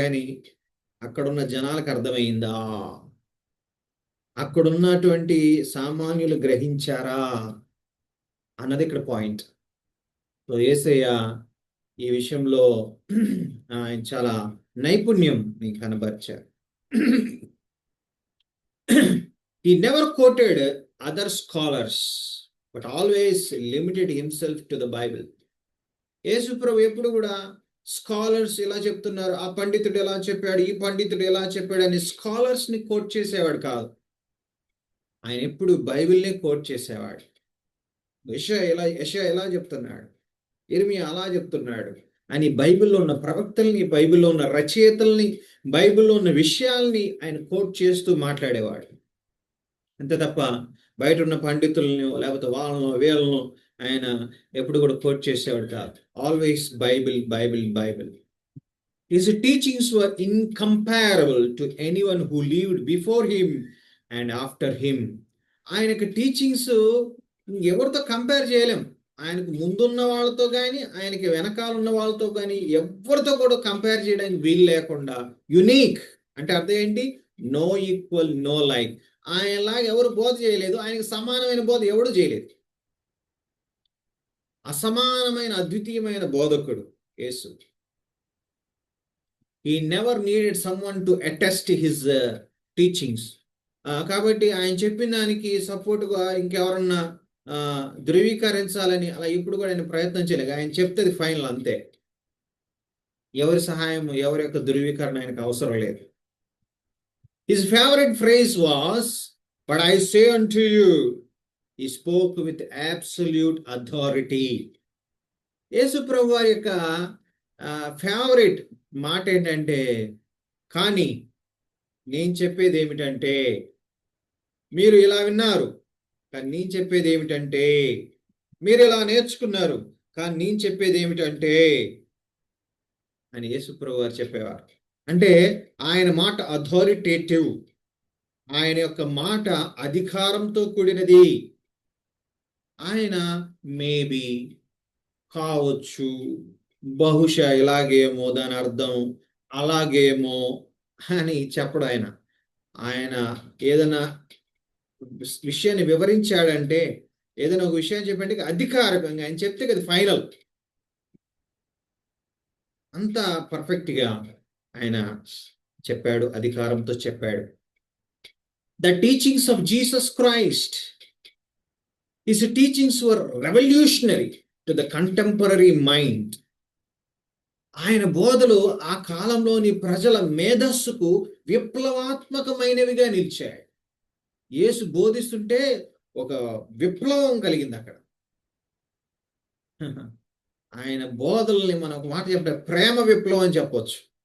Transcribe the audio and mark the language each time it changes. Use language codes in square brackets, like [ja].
[te] కానీ అక్కడున్న జనాలకు అర్థమైందా, అక్కడున్నటువంటి సామాన్యులు గ్రహించారా అన్నది ఇక్కడ పాయింట్. సో యేసయ్య ఈ విషయంలో ఆయన చాలా నైపుణ్యం కనబరిచారు. [en] He never quoted other scholars, but always limited himself to the Bible. [te] యేసు ప్రభు ఎప్పుడు కూడా స్కాలర్స్ ఇలా చెప్తున్నారు, ఆ పండితుడు ఎలా చెప్పాడు, ఈ పండితుడు ఎలా చెప్పాడు అని స్కాలర్స్ ని కోట్ చేసేవాడు కాదు. ఆయన ఎప్పుడు బైబిల్ని కోట్ చేసేవాడు. యెషయా ఎలా చెప్తున్నాడు, ఇర్మియా అలా చెప్తున్నాడు అని బైబిల్లో ఉన్న ప్రవక్తల్ని, బైబిల్లో ఉన్న రచయితల్ని, బైబిల్లో ఉన్న విషయాల్ని ఆయన కోట్ చేస్తూ మాట్లాడేవాడు. అంతే తప్ప బయట ఉన్న పండితులను లేకపోతే వాళ్ళను వీళ్ళను ఆయన ఎప్పుడు కూడా కోట్ చేసేవాడు కాదు. [en] Always Bible Bible Bible. His teachings were incomparable to anyone who lived before him and after him. [te] ఆయనకు టీచింగ్స్ ఎవరితో కంపేర్ చేయలేం. ఆయనకు ముందున్న వాళ్ళతో కానీ ఆయనకి వెనకాల ఉన్న వాళ్ళతో కానీ ఎవరితో కూడా కంపేర్ చేయడానికి వీలు లేకుండా యునీక్. అంటే అర్థం ఏంటి? [en] No equal, no like. [te] ఆయనలాగా ఎవరు బోధ చేయలేదు, ఆయనకు సమానమైన బోధ ఎవడు చేయలేదు. అసమానమైన అద్వితీయమైన బోధకుడు యేసు. [en] He never needed someone to attest his teachings. [te] కాబట్టి ఆయన చెప్పిన దానికి సపోర్ట్గా ఇంకెవరన్నా ధృవీకరించాలని అలా ఇప్పుడు కూడా ఆయన ప్రయత్నం చేయలేదు. ఆయన చెప్తే ఫైనల్ అంతే. ఎవరి సహాయం, ఎవరి యొక్క ధృవీకరణ ఆయనకు అవసరం లేదు. [en] His favorite phrase was, "But I say unto you." He spoke with absolute authority. [te] యేసు ప్రభు వారి యొక్క ఫేవరెట్ మాట ఏంటంటే, కానీ నేను చెప్పేది ఏమిటంటే, మీరు ఇలా విన్నారు కానీ నేను చెప్పేది ఏమిటంటే, మీరు ఇలా నేర్చుకున్నారు కానీ నేను చెప్పేది ఏమిటంటే అని యేసు ప్రభు వారు చెప్పేవారు. అంటే ఆయన మాట అథారిటేటివ్, ఆయన యొక్క మాట అధికారంతో కూడినది. ఆయన మేబీ, కావచ్చు, బహుశా, ఇలాగేమో, దాని అర్థం అలాగేమో అని చెప్పడు. ఆయన ఏదైనా విషయాన్ని వివరించాడంటే, ఏదైనా ఒక విషయం చెప్పండి అధికారికంగా ఆయన చెప్తే కదా ఫైనల్. అంత పర్ఫెక్ట్గా ఆయన చెప్పాడు, అధికారంతో చెప్పాడు. [en] The teachings of Jesus Christ, his teachings were revolutionary to the contemporary mind. [te] ఆయన బోధలు ఆ కాలంలోని ప్రజల మేధస్సుకు విప్లవాత్మకమైనవిగా నిలిచాయి. యేసు బోధిస్తుంటే ఒక విప్లవం కలిగింది అక్కడ. ఆయన బోధల్ని మనం ఒక మాట చెప్తే ప్రేమ విప్లవం అని చెప్పొచ్చు.